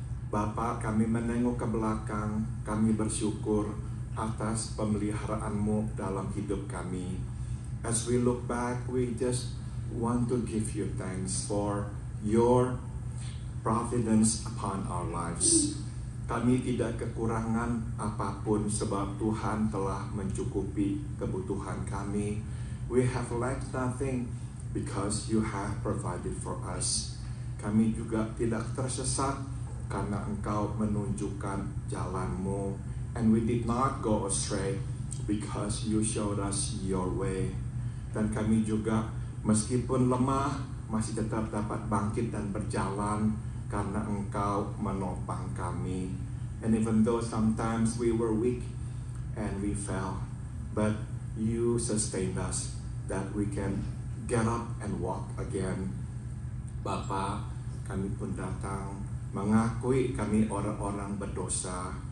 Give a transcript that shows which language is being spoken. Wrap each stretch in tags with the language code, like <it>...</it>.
<id>Bapa, kami menengok ke belakang, kami bersyukur atas pemeliharaan-Mu dalam hidup kami.</id> <en>As we look back, we just want to give you thanks for your providence upon our lives.</en> <id>Kami tidak kekurangan apapun sebab Tuhan telah mencukupi kebutuhan kami.</id> <en>We have lacked nothing because you have provided for us.</en> <id>Kami juga tidak tersesat karena Engkau menunjukkan jalan-Mu.</id> <en>And we did not go astray because you showed us your way.</en> <id>Dan kami juga meskipun lemah masih tetap dapat bangkit dan berjalan karena Engkau menopang kami.</id> <en>And even though sometimes we were weak and we fell, but you sustained us that we can get up and walk again.</en> <id>Bapa, kami pun datang mengakui kami orang-orang berdosa.</id>